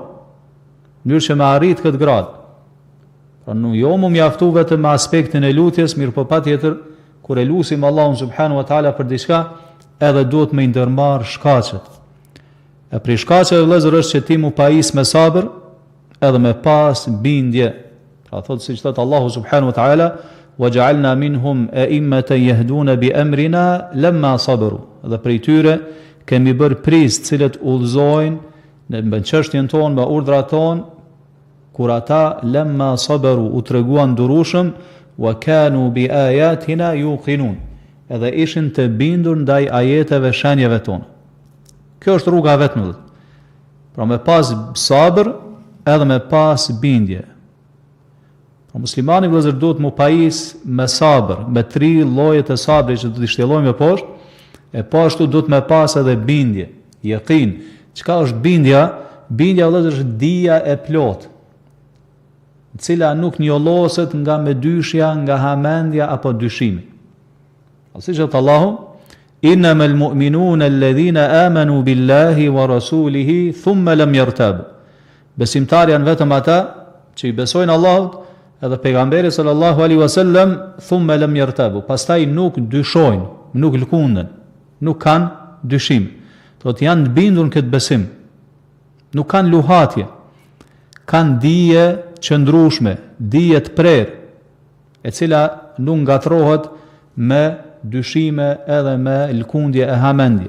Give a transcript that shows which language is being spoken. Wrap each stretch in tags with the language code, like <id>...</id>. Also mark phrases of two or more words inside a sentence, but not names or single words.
<sq>Në mënyrë që me arrit këtë grad. Pra nuk jo më mjaftu vetëm me aspektin e lutjes, mirë po patjetër kur e lusim Allahun</sq> <ar>سبحانه وتعالى</ar> <sq>për diçka, edhe duhet me i ndërmarr shkaqet. E prej shkaqeve vëllezër është që ti mu pajis me sabër edhe me pas bindje. Pra thotë siç thot Allahu</sq> <ar>سبحانه وتعالى وجعلنا منهم أئمة يهدون بأمرنا لما صبروا."</ar> <sq>Dhe prej tyre kemi bërë prizë të cilët udhëzojnë në çështjen tonë, me urdhrat tonë, kur ata</sq> <ar>لما صبروا</ar> <sq>u treguan durueshëm,</sq> <ar>وكانوا بآياتنا يوقنون.</ar> <sq>Edhe ishin të bindur ndaj ajeteve, shenjave tonë. Kjo është rruga e vetme. Pra me pas sabër edhe me pas bindje. Pra muslimani vëllezër duhet mu pajis me sabër, me 3 llojet e sabrit që do t'i shtjellojmë poshtë, e po ashtu duhet me pas edhe bindje, yaqin. Çka është bindja? Bindja vëllezër është dija e plotë, e cila nuk njolloset nga medyshja, nga hamendja apo dyshimi. Siç thot Allahu,</sq> <ar>"إنما المؤمنون الذين آمنوا بالله ورسوله ثم لم يرتابوا."</ar> <sq>Besimtarë janë vetëm ata që i besojnë Allahut edhe pejgamberit</sq> <ar>صلى الله عليه وسلم, ثم لم يرتابوا.</ar> <sq>Pastaj nuk dyshojnë, nuk lkunden, nuk kanë dyshim. Thotë janë të bindur në këtë besim. Nuk kanë luhatje. Kanë dije qëndrueshme, dije të prerë, e cila nuk ngatrohet me dyshime edhe me lkundje e hamendje.</sq>